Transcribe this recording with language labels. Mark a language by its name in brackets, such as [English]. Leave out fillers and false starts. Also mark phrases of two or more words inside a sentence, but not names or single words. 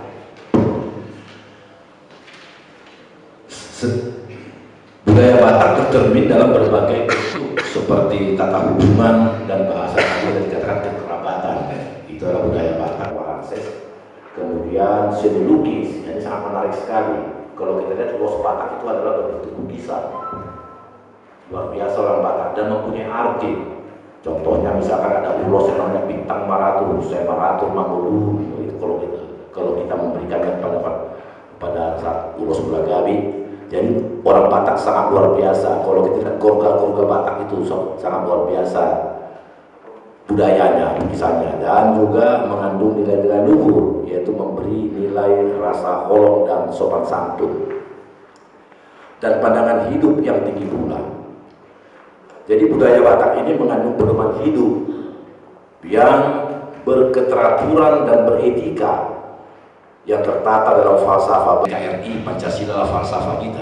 [Indonesian] Budaya Batak tercermin dalam berbagai bentuk seperti tata hubungan dan bahasa yang dikatakan kekerabatan. Itu adalah budaya Batak. Kemudian seni lukis, ini sangat menarik sekali. Kalau kita lihat ulos Batak itu adalah berbentuk lukisan. Luar biasa orang Batak dan mempunyai arti. Contohnya misalkan ada ulos yang namanya bintang maratur, semaratur, mangulu. Itu kalau kita memberikannya pada saat ulos Bulagabi. Jadi orang Batak sangat luar biasa. Kalau kita lihat gorga-gorga Batak itu sangat luar biasa budayanya, lukisannya, dan juga mengandung nilai-nilai luhur, yaitu memberi nilai rasa holong dan sopan santun dan pandangan hidup yang tinggi pula. Jadi budaya Batak ini mengandung pedoman hidup yang berketeraturan dan beretika, yang tertata dalam falsafah KRI Pancasila, falsafah kita.